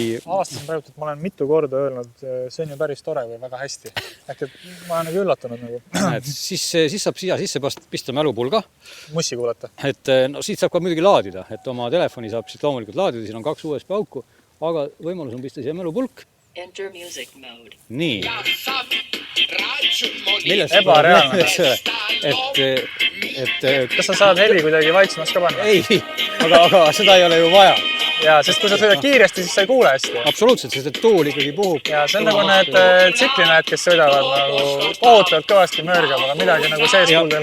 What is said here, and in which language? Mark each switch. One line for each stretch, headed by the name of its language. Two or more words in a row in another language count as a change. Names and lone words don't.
Estonian: Avastasin praegu, et ma olen mitu korda öelnud, see on ju päris tore või väga hästi. Ehk et ma olen nagu üllatunud nagu. Siis saab siia sisse pista mälupulga. Mussi kuulata. Et no siit saab ka muidugi laadida, et oma telefoni saab siit loomulikult laadida, siin on 2 USB auku, aga võimalus on pista siia mälupulk.
English: Enter music mode.
Estonian: Nii. Ebareaalne. Kas sa saad heli kuidagi vaiksemaks ka panna? Ei, aga seda ei ole ju vaja. Jaa, sest kui sa sõidad kiiresti, siis sa ei kuule hästi. Absoluutselt, sest et tuul ikkagi puhub. Ja see on nagu need tsiklinäed, kes sõidavad nagu kohutavalt kõvasti mörgab, aga midagi nagu sees kuuldel.